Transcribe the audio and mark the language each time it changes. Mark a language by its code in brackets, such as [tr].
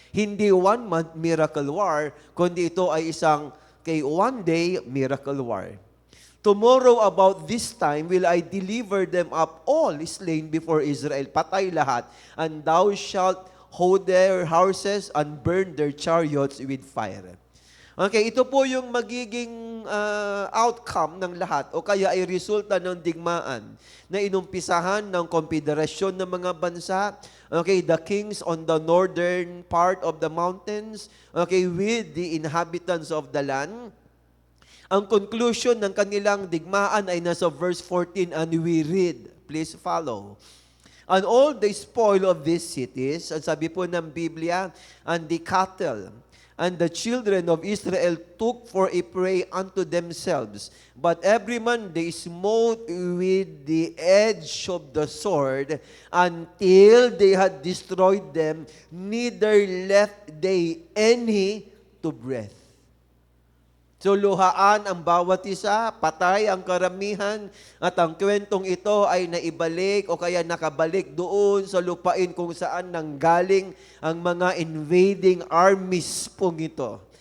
[tl] Hindi 1-month miracle war, kundi ito ay isang 1-day miracle war. [en] Tomorrow about this time will I deliver them up all slain before Israel. [tl] Patay lahat. [en] And thou shalt hold their houses and burn their chariots with fire. [tl] Okay, ito po yung magiging outcome ng lahat o kaya ay resulta ng digmaan na inumpisahan ng konfederasyon ng mga bansa. [en] Okay, the kings on the northern part of the mountains, okay, with the inhabitants of the land. [tl] Ang conclusion ng kanilang digmaan ay nasa verse 14 [en] and we read. Please follow. And all the spoil of these cities, [tl] ang sabi po ng Biblia, [en] and the cattle, and the children of Israel took for a prey unto themselves. But every man they smote with the edge of the sword until they had destroyed them, neither left they any to breath. [tl] So luhaan ang bawat isa, patay ang karamihan, at ang kwentong ito ay naibalik o kaya nakabalik doon sa lupain kung saan nanggaling ang mga invading armies pong ito.